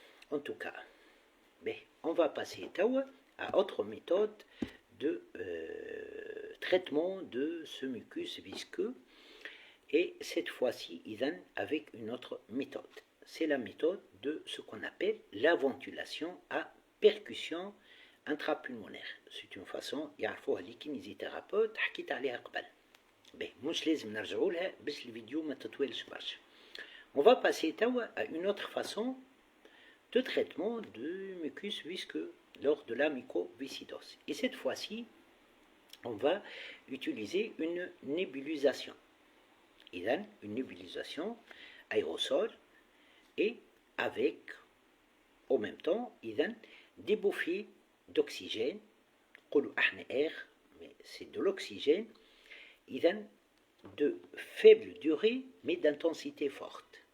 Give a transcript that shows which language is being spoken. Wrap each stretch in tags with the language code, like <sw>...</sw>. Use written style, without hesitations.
<fr>En tout cas, on va passer à autre méthode de traitement de ce mucus visqueux, et cette fois-ci avec une autre méthode. C'est la méthode de ce qu'on appelle la ventilation à percussion intrapulmonaire. C'est une façon</fr> <ar>يعرفوها لي كينيزيثيرابوت حكيت عليها قبل. مش لازم نرجعوا لها باش الفيديو ما تطولش برشا.</ar> <fr>On va passer à une autre façon de traitement du mucus visqueux lors de la mucoviscidose. Et cette fois-ci, on va utiliser une nébulisation. Une nébulisation aérosol et avec, en même temps, des bouffées d'oxygène, air, mais c'est de l'oxygène, de faible durée, mais d'intensité forte.</fr>